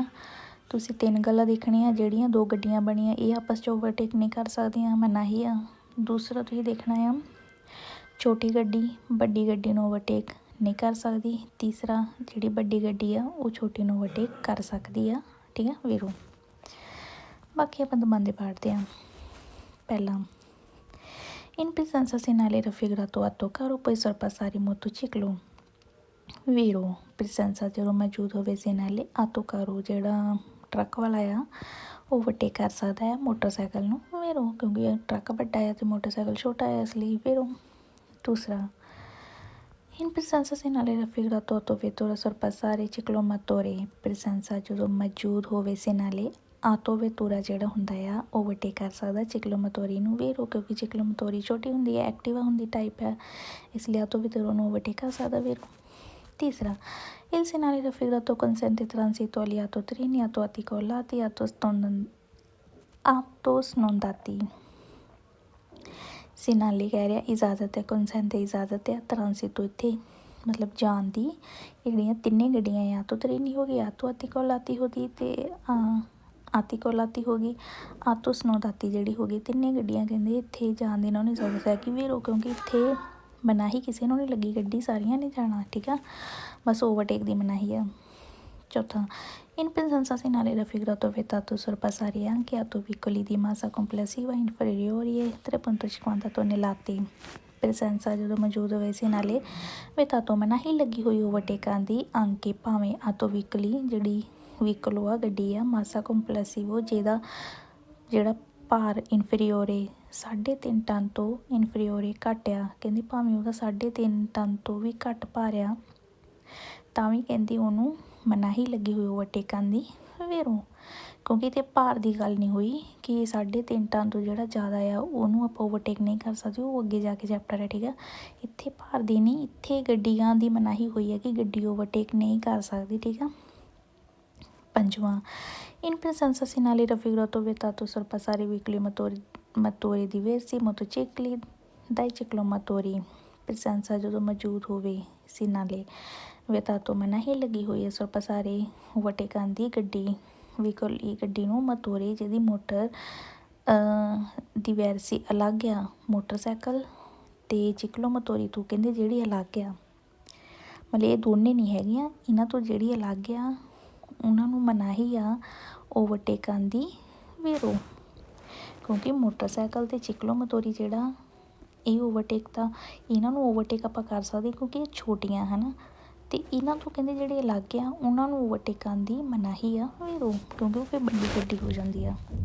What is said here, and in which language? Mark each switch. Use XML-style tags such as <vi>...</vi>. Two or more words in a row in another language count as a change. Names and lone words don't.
<pa>ਤੁਸੀਂ ਤਿੰਨ ਗੱਲਾਂ ਦੇਖਣੀਆਂ, ਜਿਹੜੀਆਂ ਦੋ ਗੱਡੀਆਂ ਬਣੀਆਂ ਇਹ ਆਪਸ 'ਚ ਓਵਰਟੇਕ ਨਹੀਂ ਕਰ ਸਕਦੀਆਂ, ਮਨਾਹੀ ਆ। ਦੂਸਰਾ ਤੁਸੀਂ ਦੇਖਣਾ ਆ, ਛੋਟੀ ਗੱਡੀ ਵੱਡੀ ਗੱਡੀ ਨੂੰ ਓਵਰਟੇਕ ਨਹੀਂ ਕਰ ਸਕਦੀ। ਤੀਸਰਾ, ਜਿਹੜੀ ਵੱਡੀ ਗੱਡੀ ਆ ਉਹ ਛੋਟੀ ਨੂੰ ਓਵਰਟੇਕ ਕਰ ਸਕਦੀ ਆ, ਠੀਕ ਆ ਵੀਰੋ। ਬਾਕੀ ਆਪਾਂ ਦਮਾਂਦੇ ਪਾੜਦੇ ਹਾਂ। ਪਹਿਲਾਂ,</pa> <it>in presenza segnale raffigurato atto caro poi sorpassare motociclo ਵੀਰੋ।</it> <pa>ਪ੍ਰੈਜ਼ੈਂਸਾ ਜਦੋਂ ਮੌਜੂਦ ਹੋਵੇ</pa> <it>segnale atto caro</it> <pa>ਜਿਹੜਾ ਟਰੱਕ ਵਾਲਾ ਆ ਓਵਰਟੇਕ ਕਰ ਸਕਦਾ ਹੈ ਮੋਟਰਸਾਈਕਲ ਨੂੰ, ਵੀਰੋ, ਕਿਉਂਕਿ ਟਰੱਕ ਵੱਡਾ ਹੈ ਅਤੇ ਮੋਟਰਸਾਈਕਲ ਛੋਟਾ ਹੈ ਇਸ ਲਈ, ਵੀਰੋ। ਦੂਸਰਾ,</pa> <it>in presenza segnale raffigurato atto vettura sorpassare ciclomotori</it> <pa>ਪ੍ਰੈਜ਼ੈਂਸਾ ਜਦੋਂ ਮੌਜੂਦ ਹੋਵੇ segnale</pa> <it>auto vettura</it> <pa>ਜਿਹੜਾ ਹੁੰਦਾ ਆ ਓਵਰਟੇਕ ਕਰ ਸਕਦਾ ਚਿਕਲੋਮੋਤੋਰੀ ਨੂੰ, ਵੀਰੋ, ਕਿਉਂਕਿ ਚਿਕਲੋਮੋਤੋਰੀ ਛੋਟੀ ਹੁੰਦੀ ਹੈ, ਐਕਟਿਵਾ ਹੁੰਦੀ ਟਾਈਪ ਹੈ, ਇਸ ਲਈ</pa> <it>auto vettura</it> <pa>ਨੂੰ ਓਵਰਟੇਕ ਕਰ ਸਕਦਾ, ਵੀਰੋ। ਤੀਸਰਾ,</pa> <it>il segnale raffigurato consente transito agli autotreni, autoarticolati, autosnodati segnale</it> <pa>ਕਹਿ ਰਿਹਾ ਇਜਾਜ਼ਤ ਹੈ, consente ਇਜਾਜ਼ਤ ਹੈ, ਟਰਾਂਸਿਟੋ ਇੱਥੇ ਮਤਲਬ ਜਾਣ ਦੀ। ਜਿਹੜੀਆਂ ਤਿੰਨੇ ਗੱਡੀਆਂ ਆ,</pa> <it>auto treni</it> <pa>ਹੋ ਗਈ,</pa> <it>auto articolati</it> <pa>ਹੋ ਗਈ ਅਤੇ ਆਰਟੀਕੋਲਾਤੀ ਹੋ ਗਈ,</pa> <it>auto snodati</it> <pa>ਜਿਹੜੀ ਹੋ ਗਈ, ਤਿੰਨੇ ਗੱਡੀਆਂ ਕਹਿੰਦੇ ਇੱਥੇ ਜਾਣ ਦੀ ਇਹਨਾਂ ਨੂੰ ਇਜਾਜ਼ਤ ਹੈ ਕਿ ਵੀਰੋ, ਕਿਉਂਕਿ ਇੱਥੇ ਮਨਾਹੀ ਕਿਸੇ ਨੂੰ ਨਹੀਂ ਲੱਗੀ, ਗੱਡੀ ਸਾਰੀਆਂ ਨੇ ਜਾਣਾ, ਠੀਕ ਆ, ਬਸ ਓਵਰਟੇਕ ਦੀ ਮਨਾਹੀ ਆ। ਚੌਥਾ,</pa> <it>in presenza segnale raffigurato vietato sorpassare anche autovicoli di massa complessiva inferiore a 3,50 tonnellate ਪ੍ਰੈਜ਼ੈਂਸਾ</it> <pa>ਜਦੋਂ ਮੌਜੂਦ ਹੋਵੇ</pa> <it>segnale vietato ਮਨਾਹੀ</it> <pa>ਲੱਗੀ ਹੋਈ ਓਵਰਟੇਕਾਂ ਦੀ, ਅੰਕੇ ਭਾਵੇਂ</pa> <it>auto veicoli</it> <pa>ਜਿਹੜੀ ਵਹੀਕਲ ਆ ਗੱਡੀ ਆ,</pa> <it>massa complessivo</it> <pa>ਜਿਹੜਾ ਭਾਰ ਇਨਫੀਰੀਓਰੇ 3.5 ਟਨ ਤੋਂ ਇਨਫੀਰੀਓਰੇ ਘੱਟ ਆ, ਕਹਿੰਦੀ ਭਾਵੇਂ ਉਹਦਾ 3.5 ਟਨ ਤੋਂ ਵੀ ਘੱਟ ਭਾਰ ਆ ਤਾਂ ਵੀ ਕਹਿੰਦੀ ਉਹਨੂੰ ਮਨਾਹੀ ਲੱਗੀ ਹੋਈ ਓਵਰਟੇਕਾਂ ਦੀ, ਵੀਰੋ, ਕਿਉਂਕਿ ਇੱਥੇ ਭਾਰ ਦੀ ਗੱਲ ਨਹੀਂ ਹੋਈ ਕਿ 3.5 ਟਨ ਤੋਂ ਜਿਹੜਾ ਜ਼ਿਆਦਾ ਆ ਉਹਨੂੰ ਆਪਾਂ ਓਵਰਟੇਕ ਨਹੀਂ ਕਰ ਸਕਦੇ, ਉਹ ਅੱਗੇ ਜਾ ਕੇ ਚੈਪਟਰ ਹੈ, ਠੀਕ ਆ। ਇੱਥੇ ਭਾਰ ਦੀ ਨਹੀਂ, ਇੱਥੇ ਗੱਡੀਆਂ ਦੀ ਮਨਾਹੀ ਹੋਈ ਹੈ ਕਿ ਗੱਡੀ ਓਵਰਟੇਕ ਨਹੀਂ ਕਰ ਸਕਦੀ, ਠੀਕ ਆ। ਪੰਜਵਾਂ,</pa> <it>in presenza segnale raffigurato vietato sorpassare veicoli motori diversi motocicli dai ciclomotori</it> <pa>ਪ੍ਰੈਜ਼ੈਂਸਾ ਜਦੋਂ ਮੌਜੂਦ ਹੋਵੇ</pa> <it>segnale vietato</it> <pa>ਮਨਾਹੀ ਲੱਗੀ ਹੋਈ ਹੈ sorpassare ਓਵਰਟੇਕਾਂ ਦੀ ਵਹੀਕਲ ਗੱਡੀ ਨੂੰ ਮੋਟੋਰੀ ਜਿਹਦੀ ਮੋਟਰ diversi ਅਲੱਗ ਆ, ਮੋਟਰਸਾਈਕਲ ਅਤੇ ਚਿਕਲੋਮੋਤੋਰੀ ਤੋਂ ਕਹਿੰਦੇ ਜਿਹੜੀ ਅਲੱਗ ਆ, ਮਤਲਬ ਇਹ ਦੋਨੇ ਨਹੀਂ ਹੈਗੀਆਂ, ਇਹਨਾਂ ਤੋਂ ਜਿਹੜੀ ਅਲੱਗ ਆ ਉਹਨਾਂ ਨੂੰ ਮਨਾਹੀ ਆ ਓਵਰਟੇਕਾਂ ਦੀ, ਵੀਰੋ, ਕਿਉਂਕਿ ਮੋਟਰਸਾਈਕਲ ਅਤੇ ਚਿਕਲੋਮੋਤੋਰੀ ਜਿਹੜਾ ਇਹ ਓਵਰਟੇਕ ਤਾਂ ਇਹਨਾਂ ਨੂੰ ਓਵਰਟੇਕ ਆਪਾਂ ਕਰ ਸਕਦੇ ਕਿਉਂਕਿ ਇਹ ਛੋਟੀਆਂ ਹੈ ਨਾ, ਅਤੇ ਇਹਨਾਂ ਤੋਂ ਕਹਿੰਦੇ ਜਿਹੜੇ ਅਲੱਗ ਆ ਉਹਨਾਂ ਨੂੰ ਓਵਰਟੇਕਾਂ ਦੀ ਮਨਾਹੀ ਆ, ਵੀਰੋ, ਕਿਉਂਕਿ ਉਹ ਫਿਰ ਵੱਡੀ ਗੱਡੀ ਹੋ ਜਾਂਦੀ ਆ।</pa>